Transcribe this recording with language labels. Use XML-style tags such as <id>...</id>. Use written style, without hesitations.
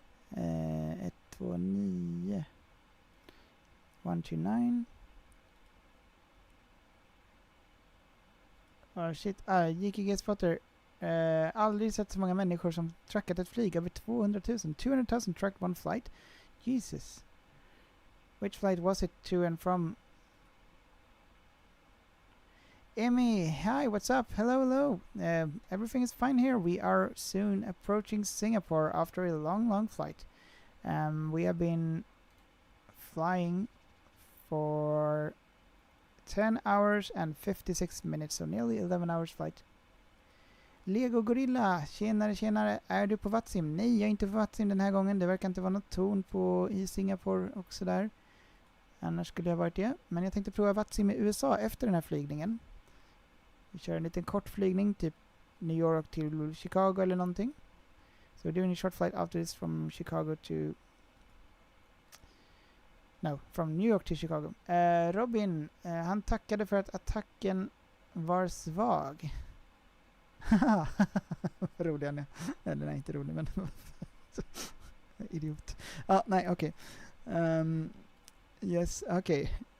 <en>129. 129. Oh shit. JKG Spotter.</en> <sv>Aldrig sett så många människor som trackat ett flyg. Över 200 000.</sv> <en>200 000 tracked one flight. Jesus. Which flight was it to and from? Emmy, hi, what's up? Hello. Everything is fine here. We are soon approaching Singapore after a long flight. We have been flying for 10 hours and 56 minutes, so nearly 11 hours flight.</en> <sv>Lego Gorilla, tjenare. Är du på Vatsim? Nej, jag är inte på Vatsim den här gången. Det verkar inte vara något torn i Singapore också där. Annars skulle jag varit det. Men jag tänkte prova Vatsim i USA efter den här flygningen. Vi kör en liten kort flygning, typ New York till Chicago eller någonting.</sv> <en>So we're doing a short flight after this from Chicago to... No, from New York to Chicago.</en> <sv>Robin, han tackade för att attacken var svag. Vad rolig han är. Eller nej, inte rolig, men... Idiot. Nej, okej. Yes, okej.</sv>